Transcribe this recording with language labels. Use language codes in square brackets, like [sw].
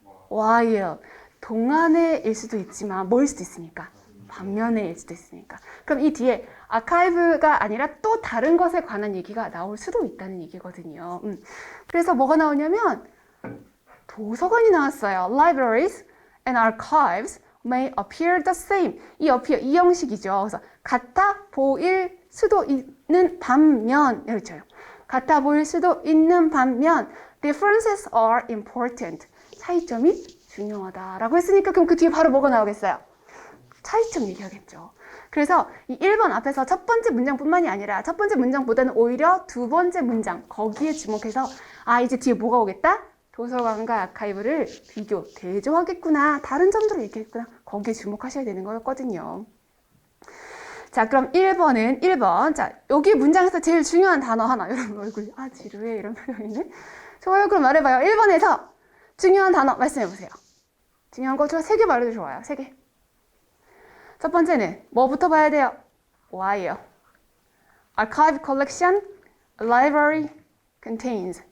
[ko] while 동안에일 수도 있지만 뭐일 수도 있습니까? 반면에일 수도 있으니까. 그럼 이 뒤에 아카이브가 아니라 또 다른 것에 관한 얘기가 나올 수도 있다는 얘기거든요. 그래서 뭐가 나오냐면 도서관이 나왔어요. [en] Libraries and archives may appear the same. [ko] 이 appear, 이 형식이죠. 그래서 같아 보일 수도 있는 반면, 이렇죠. 같아 보일 수도 있는 반면 [en] differences are important. [ko] 차이점이 중요하다라고 했으니까 그럼 그 뒤에 바로 뭐가 나오겠어요? 차이점 얘기하겠죠. 그래서 이 1번 앞에서 첫 번째 문장뿐만이 아니라 첫 번째 문장보다는 오히려 두 번째 문장 거기에 주목해서 이제 뒤에 뭐가 오겠다? 도서관과 아카이브를 비교, 대조하겠구나. 다른 점들을 얘기했구나. 거기에 주목하셔야 되는 거였거든요. 자, 그럼 1번은 1번. 자, 여기 문장에서 제일 중요한 단어 하나. 여러분 얼굴 지루해 이런 표정이네. 좋아요. 그럼 말해봐요. 1번에서 중요한 단어 말씀해보세요. 중요한 거 저 3개 말해도 좋아요. 3개. 첫 번째는 뭐부터 봐야 돼요? Why요. [en] Archive collection, library contains.